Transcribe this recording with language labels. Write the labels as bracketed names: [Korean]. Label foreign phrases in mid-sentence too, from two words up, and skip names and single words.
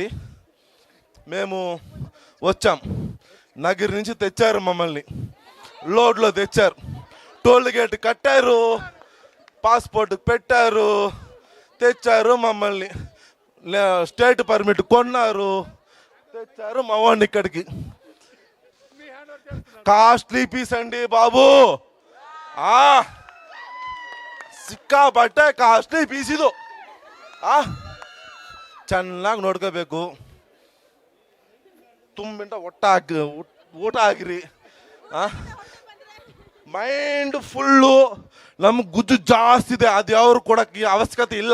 [Telugu] మేము వచ్చాం, నగిరి నుంచి తెచ్చారు మమ్మల్ని, లోడ్లో తెచ్చారు, [English] toll gate [Telugu] కట్టారు, పాస్పోర్ట్ పెట్టారు, తెచ్చారు మమ్మల్ని, [English] state permit [Telugu] కొన్నారు, తెచ్చారు మా వాడిని ఇక్కడికి. [English] costly piece [Telugu] అండి బాబు, [Kannada] ಸಿಕ್ಕಾಪಟ್ಟೆ [English] costly piece [Kannada] ಇದು. ಚೆನ್ನಾಗಿ ನೋಡ್ಕೋಬೇಕು. ತುಂಬಿಂಟ ಊಟ ಹಾಕಿರಿ. [English] mind full [Kannada] ನಮ್ಗೆ ಗುಜ್ಜು ಜಾಸ್ತಿ ಇದೆ, ಅದು ಯಾವ್ರು ಕೊಡಕ್ಕೆ ಅವಶ್ಯಕತೆ ಇಲ್ಲ.